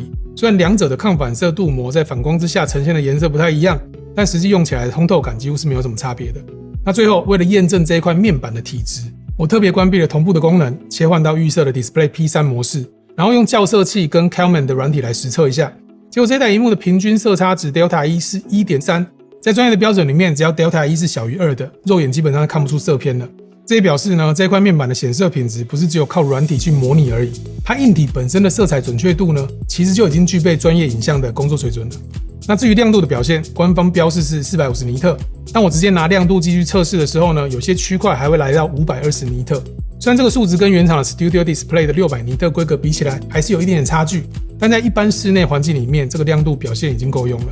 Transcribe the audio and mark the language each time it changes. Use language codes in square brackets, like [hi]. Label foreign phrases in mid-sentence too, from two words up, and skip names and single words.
[zh] 雖然兩者的抗反射鍍膜在反光之下呈現的顏色不太一樣，但實際用起來的通透感幾乎是沒有什麼差別的。那最後，為了驗證這一塊面板的體質，我特別關閉了同步的功能，切換到預設的 Display P3 模式，然後用校色器跟 Calman 的軟體來實測一下。結果這台螢幕的平均色差值 Delta E 是 1.3， 在專業的標準裡面，只要 Delta E 是小於2的，肉眼基本上看不出色偏了。這也表示呢，這塊面板的顯色品質不是只有靠軟體去模擬而已，它硬體本身的色彩準確度呢，其實就已經具備專業影像的工作水準了。那至於亮度的表現，官方標示是450尼特，但我直接拿亮度計去測試的時候呢，有些區塊還會來到520尼特。雖然這個數值跟原廠的 Studio Display 的600尼特規格比起來，還是有一點點差距，但在一般室內環境裡面，這個亮度表現已經夠用了。